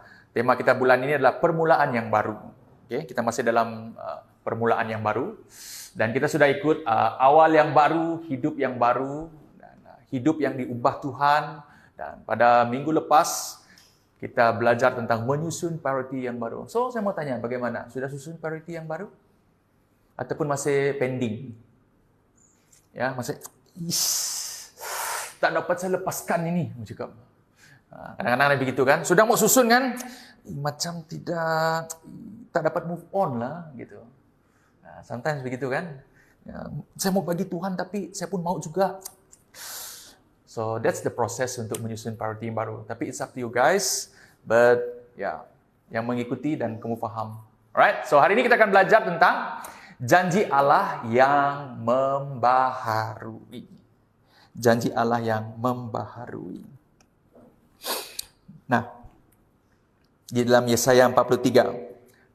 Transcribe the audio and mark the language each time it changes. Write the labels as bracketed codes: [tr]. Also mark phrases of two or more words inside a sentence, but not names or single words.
[ms] Tema kita bulan ini adalah permulaan yang baru. Okay? Kita masih dalam permulaan yang baru. Dan kita sudah ikut awal yang baru, hidup yang baru, dan hidup yang diubah Tuhan. Dan pada minggu lepas, kita belajar tentang menyusun priority yang baru. So, saya mau tanya, bagaimana? Sudah susun priority yang baru? Ataupun masih pending? Ya, masih... tak dapat saya lepaskan ini, cakap. Kadang-kadang ada begitu kan, sudah mau susun kan, macam tak dapat [en] move on [ms] lah, gitu. Sometimes begitu kan, ya, saya mau bagi Tuhan tapi saya pun mau juga. [en] So that's the process [ms] untuk menyusun [en] priority [ms] yang baru. Tapi [en] it's up to you guys, but [ms] ya, yang mengikuti dan kamu faham. [en] Alright, so [ms] hari ini kita akan belajar tentang janji Allah yang membaharui. Janji Allah yang membaharui. Nah, di dalam Yesaya 43.